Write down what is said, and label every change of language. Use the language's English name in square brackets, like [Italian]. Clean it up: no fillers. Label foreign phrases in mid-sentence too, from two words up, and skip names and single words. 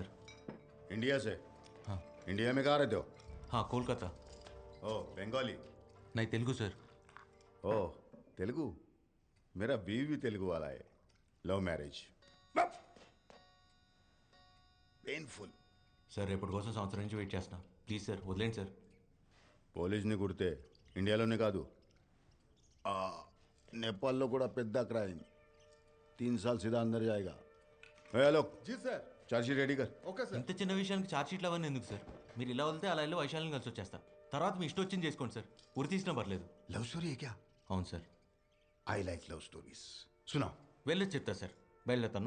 [Hindi] इंडिया से? हाँ. इंडिया में कहाँ रहते हो? हाँ कोलकाता. ओ बंगाली? नहीं तेलुगु सर. ओ तेलुगु? मेरा बीवी भी तेलुगु वाला है. [English] love marriage. painful. [Telugu] సార్ రేపటి కోసం సంవత్సరం నుంచి వెయిట్ చేస్తున్నా. [English] please sir [Telugu] వదిలేండి సార్. పోలీస్ని కుడితే ఇండియాలోనే కాదు నేపాల్లో కూడా పెద్ద క్రైమ్. [Hindi] 3 साल सीधा अंदर जाएगा. हेलो जी सर. [English] chargesheet ready [Hindi] कर. [English] okay sir. [Telugu] ఇంత చిన్న విషయానికి ఛార్జ్ షీట్లు అవన్నీ ఎందుకు సార్? మీరు ఇలా వదిలితే అలా వెళ్ళి వైశాల్యం కలిసి వచ్చేస్తా. తర్వాత మీ ఇష్టం వచ్చింది చేసుకోండి సార్. ఉరి తీసినా పర్లేదు. [English] love story [Hindi] है क्या? [Telugu] అవును సార్. [English] I like love stories. सुनाओ. [Telugu] వెళ్ళొచ్చి చెప్తా సార్. బయలుదేరుతాను.